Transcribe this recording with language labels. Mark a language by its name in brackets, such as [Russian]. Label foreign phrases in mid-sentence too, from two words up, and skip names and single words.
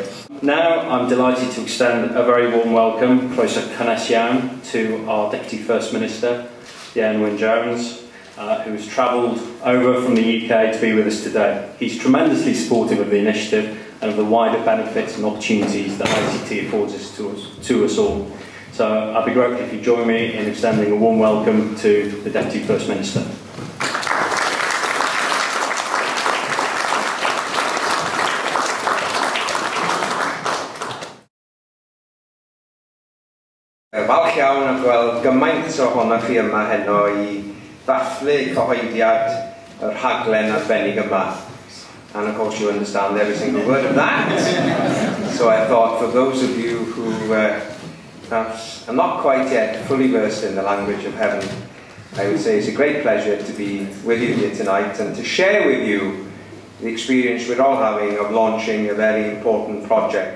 [English] Now I'm delighted to extend a very warm welcome, [Welsh] Croeso Cynnes Iawn, [English] to our Deputy First Minister, Ieuan Wyn, who has travelled over from the UK to be with us today. He's tremendously supportive of the initiative and of the wider benefits and opportunities that ICT affords us to us all. So I'd be grateful if you join me in extending a warm welcome to the Deputy First Minister. [Welsh] Falch iawn a gweld gymaint ohonoch chi yma heno I ddathlu cyhoeddiad y rhaglen arbennig yma. [English] And of course you understand every single word of that. So I thought for those of you who perhaps are not quite yet fully versed in the language of heaven, I would say it's a great pleasure to be with you here tonight and to share with you the experience we're all having of launching a very important project.